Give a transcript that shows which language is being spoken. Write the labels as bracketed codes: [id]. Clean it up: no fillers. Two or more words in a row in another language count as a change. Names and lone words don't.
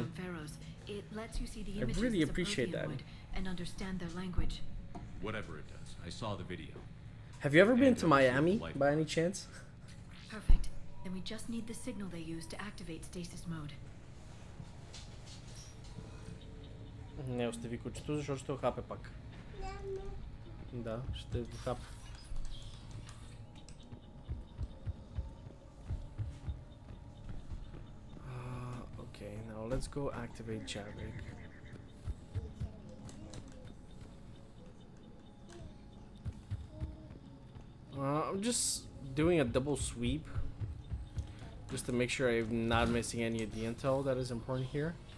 [en] It lets you see the I images really as a appreciate Prothean that. would and understand their language. Whatever it does, I saw the video. Have you ever been to Miami, by any chance? Perfect. Then we just need the signal they use to activate stasis mode. [bg] Не, остави кучето, защото ще охапе пак. Да, ще охапе. [en] Okay, now let's go activate Javik. I'm just doing a double sweep just to make sure I'm not missing any of the intel that is important here.